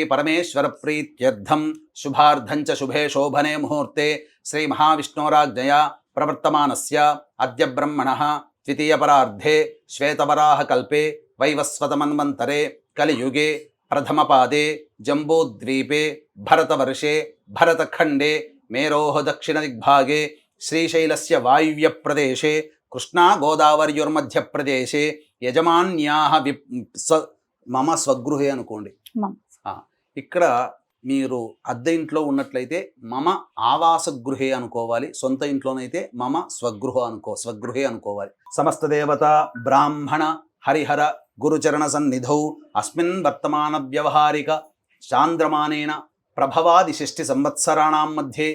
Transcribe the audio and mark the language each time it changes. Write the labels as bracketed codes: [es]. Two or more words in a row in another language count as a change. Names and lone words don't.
[sa] परमेश्वर प्रीत्यर्थं शुभार्धं च शुभे शोभने मुहूर्ते श्री महाविष्णोराज्ञया प्रवर्तमानस्य अद्य ब्रह्मणः द्वितीयपरार्धे श्वेतवराह कल्पे वैवस्वतमन्वन्तरे कलियुगे प्रथमपादे जम्बूद्वीपे भरतवर्षे भरतखण्डे मेरोः दक्षिणदिग्भागे श्रीशैलस्य वायव्यप्रदेशे कृष्णा गोदावर्योर्मध्यप्रदेशे యజమాన్యాహ మమ స్వగృహే అనుకోండి. [te] ఇక్కడ మీరు అద్దె ఇంట్లో ఉన్నట్లయితే [sa] మమ ఆవాస గృహే [te] అనుకోవాలి. సొంత ఇంట్లోనైతే [sa] మమ స్వగృహే [te] అనుకోవాలి. [sa] సమస్త దేవత బ్రాహ్మణ హరిహర గురుచరణ సన్నిధౌ అస్మిన్ వర్తమాన వ్యవహారిక చాంద్రమానేన ప్రభవాది షష్ఠి సంవత్సరాణం మధ్యే